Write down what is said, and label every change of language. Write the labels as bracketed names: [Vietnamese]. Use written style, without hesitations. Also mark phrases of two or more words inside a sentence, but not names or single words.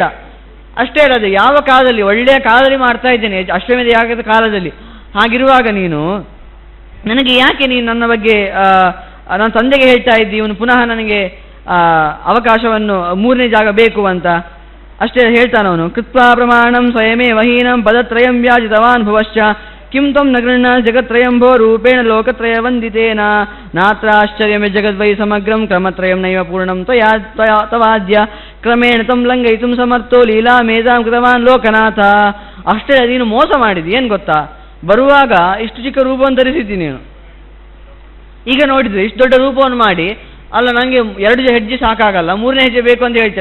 [Kannada] ಅಷ್ಟೇ ಹೇಳೋದು, ಯಾವ ಕಾಲದಲ್ಲಿ ಒಳ್ಳೆಯ ಕಾಲದಲ್ಲಿ ಮಾಡ್ತಾ ಇದ್ದೇನೆ, ಅಶ್ವಮೇಧ ಯಾಗದ ಕಾಲದಲ್ಲಿ. ಹಾಗಿರುವಾಗ ನೀನು ನನಗೆ ಯಾಕೆ ನೀನು ನನ್ನ ಬಗ್ಗೆ ನನ್ನ ತಂದೆಗೆ ಹೇಳ್ತಾ ಇದ್ದಿ ಇವನು ಪುನಃ ನನಗೆ ಅವಕಾಶವನ್ನು 3ನೇ ಜಾಗ ಬೇಕು ಅಂತ? ಅಷ್ಟೇ ಹೇಳ್ತಾನವನು. [Sanskrit] ಕೃತ್ವಾ ಪ್ರಮಾಣಂ ಸ್ವಯಮೇ ವಹೀನಂ ಪದತ್ರಯಂ ವ್ಯಾಜಿತವಾನ್ ಭುವಶ್ಚ ಕಿಂ ತ್ವಂ ನ ಗೃಹ್ಣ ಜಗತ್ರಯಂಭೋ ರೂಪೇಣ ಲೋಕತ್ರಯ ವಂದಿತೇನ ನಾತ್ರ ಆಶ್ಚರ್ಯಮೇ ಜಗದ್ವೈ ಸಮಗ್ರಂ ಕ್ರಮತ್ರಯಂ ನೈವ ಪೂರ್ಣಂ ತವಾದ್ಯ ಕ್ರಮೇಣ ತಂ ಲಂಘಯಿತುಂ ಸಮರ್ಥೋ ಲೀಲಾ ಮೇಧಾಂ ಕೃತವಾನ್ ಲೋಕನಾಥ. [Kannada] ಅಷ್ಟೇ, ನೀನು ಮೋಸ ಮಾಡಿದಿ. ಏನು ಗೊತ್ತಾ, ಬರುವಾಗ ಇಷ್ಟು ಚಿಕ್ಕ ರೂಪವನ್ನು ಧರಿಸಿದ್ದೀನಿ ನೀನು, ಈಗ ನೋಡಿದ್ರೆ ಇಷ್ಟು ದೊಡ್ಡ ರೂಪವನ್ನು ಮಾಡಿ, ಅಲ್ಲ ನನಗೆ 2 ಹೆಜ್ಜೆ ಸಾಕಾಗಲ್ಲ 3ನೇ ಹೆಜ್ಜೆ ಬೇಕು ಅಂತ ಹೇಳ್ತಾರೆ.